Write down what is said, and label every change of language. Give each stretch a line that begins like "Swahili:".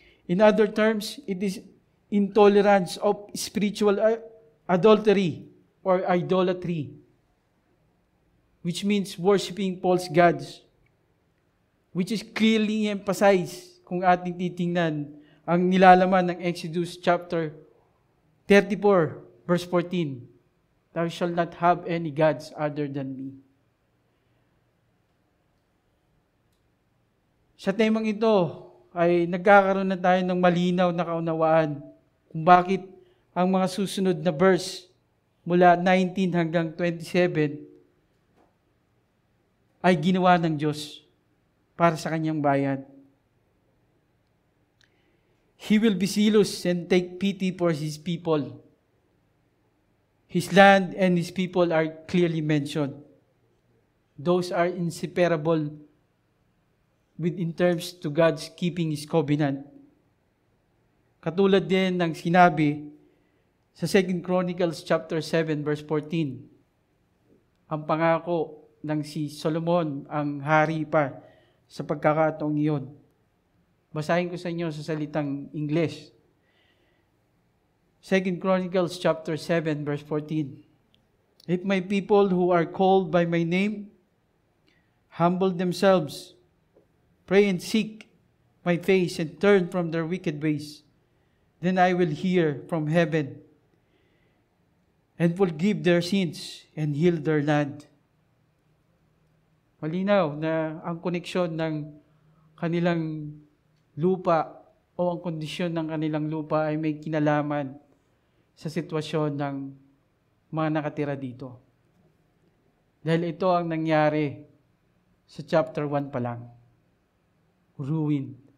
English: In other terms, it is intolerance of spiritual adultery or idolatry, which means worshiping false gods, which is clearly emphasized
Filipino: kung ating titingnan ang nilalaman ng
English: Exodus chapter 34, verse 14. Thou shalt not have any gods other than me.
Filipino: Sa temang ito ay nagkakaroon na tayo ng malinaw na kaunawaan kung bakit ang mga susunod na verse mula 19 hanggang 27 ay ginawa ng Diyos para sa kanyang bayan.
English: He will be zealous and take pity for His people. His land and His people are clearly mentioned. Those are inseparable in terms to God's keeping His covenant.
Filipino: Katulad din ng sinabi sa 2 Chronicles chapter 7 verse 14, ang pangako ng si Solomon ang hari pa sa pagkakataong iyon. Basahin ko sa inyo sa salitang English. 2 Chronicles chapter 7 verse 14.
English: If my people who are called by my name humble themselves, pray and seek my face and turn from their wicked ways, then I will hear from heaven and forgive their sins and heal their land.
Filipino: Malinaw na ang koneksyon ng kanilang lupa o ang kondisyon ng kanilang lupa ay may kinalaman sa sitwasyon ng mga nakatira dito. Dahil ito ang nangyari sa chapter 1 pa lang. Ruin.